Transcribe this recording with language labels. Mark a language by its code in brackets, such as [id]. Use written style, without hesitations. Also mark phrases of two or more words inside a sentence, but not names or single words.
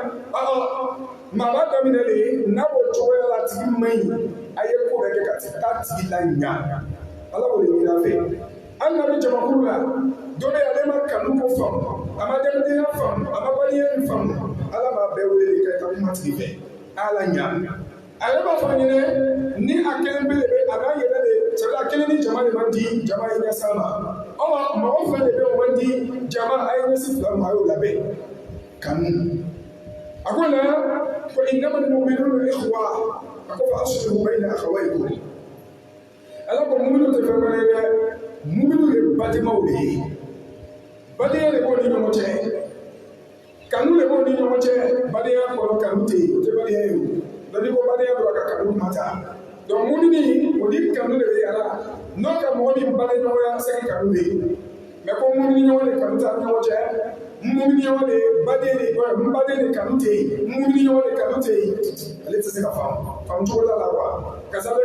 [bm] maa b'a daminɛ de n'a b'o cogoya la a tigi ma ɲi a ye ko bɛɛ kɛ ka taa tigi la ɲa ala b'o de ɲini a fɛ an nana jamakulu la dɔ bɛ ale ma kanu ko faamu a ma denmisɛnya faamu a ma baliyɛn faamu ala b'a bɛɛ wele de ka taa kuma tigi fɛ ala ɲa a yɛrɛ b'a fɔ a ɲɛnɛ ni a kelen bɛ a b'a yɛrɛ de sɛbɛn a kelen ni jama de man di jama ye ɲɛsa ma mɔgɔ fila de bɛ o man di jama a ye ɲɛsi fila ma a y'o labɛn kanu a ko la ko [ar] إنما المؤمنون إخوة [bm] a ko [ar] فأصلحوا بين أخويكم [bm] ala ko muminu tɛ fɛn wɛrɛ ye dɛ muminu ye balimaw de ye badenya de b'o ni ɲɔgɔn cɛ kanu de b'o ni ɲɔgɔn cɛ badenya kɔrɔ kanu tɛ yen o tɛ badenya ye o dɔnni ko badenya dɔrɔn ka kanu kuma ta donc mumini o ni kanu de bɛ yala n'o ka mɔgɔ min balimaɲɔgɔnya se ka kanu de ye mais ko mumini ɲɔgɔn de kanu t'a ni ɲɔgɔn cɛ mumini ɲɔgɔn de baden de kanu tɛ yen mumini ɲɔgɔn de kanu tɛ yen ale tɛ se ka faamu cogo la wa ka sababu